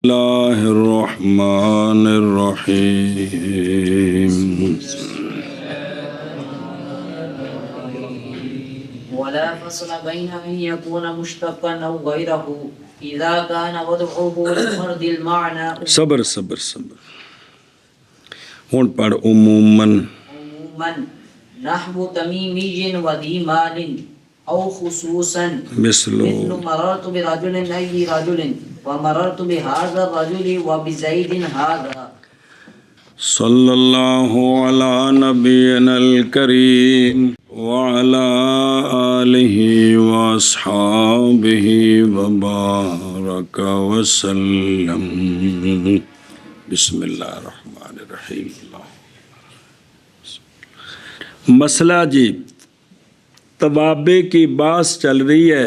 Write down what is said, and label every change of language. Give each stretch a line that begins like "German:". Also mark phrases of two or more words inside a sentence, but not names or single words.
Arabic: اللہ الرحمن الرحیم ولا فصل بين أن يكون مشتقا أو غيره إذا كان وضعه لفرد المعنى صبر ہون پڑھ عموماً نحو تميمي وذي مال أو خصوصا مثل مررت برجل أي رجل ومررت بهذا الرجل وبزيد هذا صلی اللہ علی نبینا الکریم وعلی آلہ واصحابہ وبارک وسلم بسم اللہ الرحمن الرحیم
Urdu: مسئلہ جی توابع کی بحث چل رہی ہے.